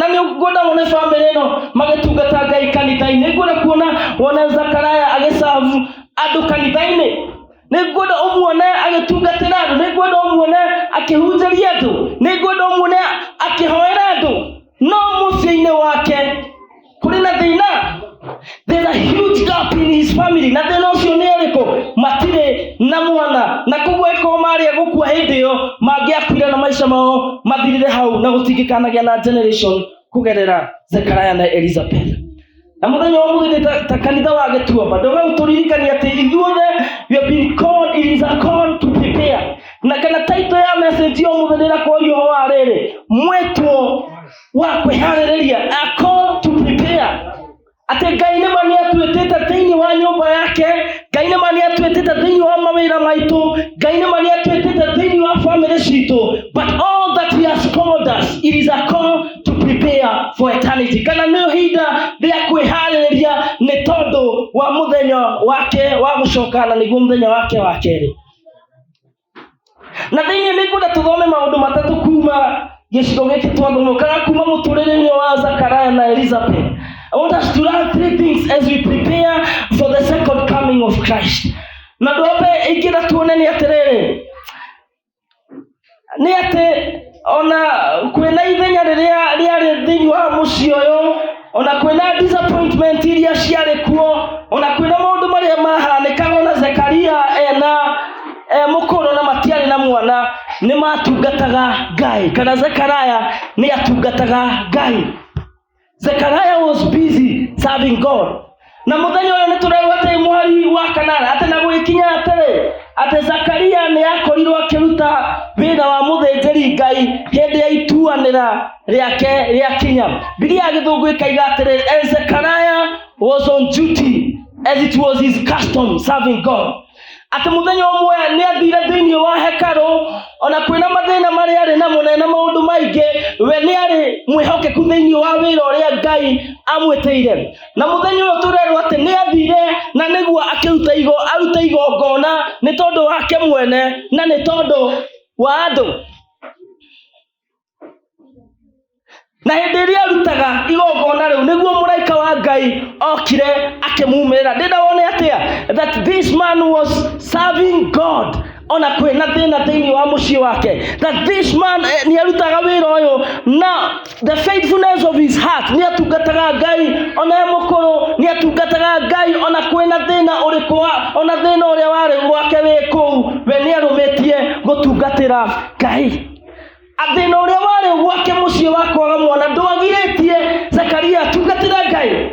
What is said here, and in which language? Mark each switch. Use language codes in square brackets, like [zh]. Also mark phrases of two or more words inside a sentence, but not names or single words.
[ki] Na nĩ ngwenda wone famĩlĩ ĩno magĩtungata Ngai kanitha-inĩ. Ngwenda kuona wona Zekaria agĩcavu andũ kanitha-inĩ. Nĩ ngwenda ũmuone agĩtungatĩra andũ, nĩ ngwenda ũmuone akĩhunjĩria andũ, nĩ ngwenda ũmuone akĩhoera andũ. No mũciĩ-inĩ wake kũrĩ na thĩna. [en] There's a huge gap in his family. [ki] Na thĩna ũcio nĩ ũrĩkũ? Matirĩ na mwana. Na koguo ĩkorwo marĩ gũkua hĩndĩ ĩyo, mangĩakuire na maica mao mathirire hau na gũtingĩkanagĩa na generation kũgerera Zechariah na Elizabeth. Na mũthenya wa mũthenya ta kanitha wa Gĩtuamba, ndũgagũtũririkania atĩ ithuothe [en] we have been called, it is a call to prepare. [ki] Na kana title ya message yo mũthenya kũrio ho arĩrĩ, mwĩtwo wa kwĩharĩrĩria, [en] a call to prepare. [ki] Atĩ Ngai nĩma nĩatwĩtĩte thĩinĩ wa nyũmba yake, Ngai nĩma nĩatwĩtĩte thĩinĩ wa mawĩra maitũ, Ngai nĩma nĩatwĩtĩte thĩinĩ wa family citũ. [en] But all that he has called us, it is a call to prepare for eternity. [ki] Kana nĩ ihinda rĩa kwĩharĩrĩria nĩ tondũ wa mũthenya wake wa gũcoka, na nĩguo mũthenya wake wa kerĩ. Na thĩinĩ nĩ ngwenda tũthome maũndũ matatũ kuma gĩcigo gĩkĩ twathomwo, kana kuma mũtũrĩre-inĩ wa Zechariah na Elizabeth. [en] I want us to learn 3 things as we prepare for the second coming of Christ. [ki] Na ndobe ingĩra tuone nĩ atĩrĩrĩ, nĩ atĩ ona kwĩna ithenya rĩrĩa rĩarĩ thĩinĩ wa mũciĩ ũyũ, ona kwĩna disappointment iria ciarĩ kuo, ona kwĩna maũndũ marĩa mahanĩkaga, ona Zekaria ena mũkũrũ na matiarĩ na mwana, nĩ matungataga Ngai, kana Zechariah nĩ atungataga Ngai. [en] Zechariah was busy serving God. [ki] Na mũthenya ũyũ nĩ tũrerwo atĩ mweri wa kanana atĩ na gwĩkinya atĩrĩ, atĩ Zekaria nĩ akorirwo akĩruta wĩra wa mũthĩnjĩri Ngai hĩndĩ ya ituanĩra rĩake rĩakinya. Biblia ya Gĩthũngũ ĩkaiga atĩrĩ, [en] and Zechariah was on duty as it was his custom serving God. [ki] Atĩ mũthenya ũmwe nĩ athire thĩinĩ wa hekarũ, ona kwĩna mathĩna marĩa arĩ namo na maũndũ maingĩ, we nĩ arĩ mwĩhokeku thĩinĩ wa wĩra ũrĩa Ngai amwĩtĩire. Na mũthenya ũyũ tũrerwo atĩ nĩ athire na nĩguo aruta igongona nĩ tondũ wake mwene na nĩ tondũ wa andũ. Na hĩndĩ ĩrĩa arutaga igongona rĩu, nĩguo mũraika wa Ngai okire akĩmumĩrĩra. Ndĩrenda wone atĩa [en] that this man was serving God [ki] ona kwina thina thiini wa mucii wake, [en] that this man [ki] ni arutaga wira uyu na [en] the faithfulness of his heart, [ki] ni atungataga Ngai ona mukuru, ni atungataga Ngai ona kwina thina uriku, ona thina uria wari gwake wiku, we ni arumitie gutungatira Ngai. Athina uria wari gwake mucii wa kwaga mwana ndwagiritie Zakaria atungatira Ngai.